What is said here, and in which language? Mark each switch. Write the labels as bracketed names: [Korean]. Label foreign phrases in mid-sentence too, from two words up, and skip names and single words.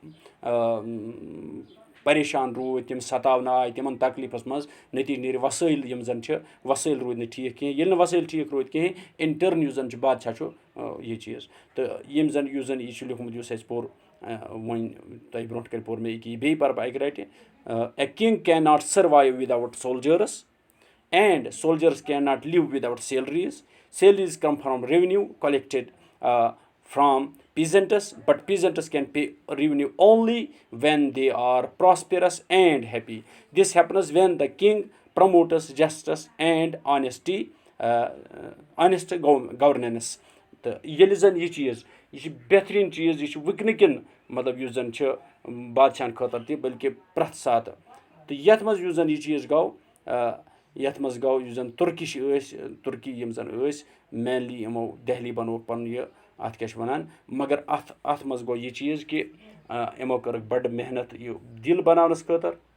[Kashmiri] پریشان روٗدۍ تِم ستاونہٕ آے تِمن تکلیٖفس منٛز نٔتیٖجہٕ نیرِ وسٲیل یِم زَن چھِ وسٲیل روٗدۍ نہٕ ٹھیٖک کِہینۍ ییٚلہِ نہٕ وسٲیل ٹھیٖک روٗدۍ کِہینۍ [English] in turn [Kashmiri] یُس زَن چھُ بادشاہ چھُ یہِ چیٖز تہٕ یُس زَن یہِ چھُ لیوٗکھمُت یُس اَسہِ پوٚر وۄنۍ تۄہہِ برونٛٹھ کَنۍ پوٚر مےٚ ییٚکیاہ بیٚیہِ پَرٕ بہٕ اَکہِ لَٹہِ [English] a king cannot survive without soldiers and soldiers cannot live without salaries come from revenue collected from peasants but peasants can pay revenue only when they are prosperous and happy. This happens when the king promotes justice and honest governance. [Kashmiri] تہٕ ییٚلہِ زَن یہِ چیٖز یہِ چھُ بہتریٖن چیٖز یہِ چھُ وٕنکیٚن کٮ۪ن مطلب یُس زَن چھُ بادشاہن خٲطرٕ تہِ بٔلکہِ پرٛٮ۪تھ ساتہٕ تہٕ یَتھ منٛز یُس زَن یہِ چیٖز گوٚو یَتھ منٛز گوٚو یُس زَن تُرکِش ٲسۍ تُرکی یِم زَن ٲسۍ مینلی یِمو دہلی بنووُکھ پَنُن یہِ اَتھ کیاہ چھِ وَنان مگر اَتھ منٛز گوٚو یہِ چیٖز کہِ یِمو کٔرٕکھ بَڑٕ محنت یہِ دِل بَناونَس خٲطرٕ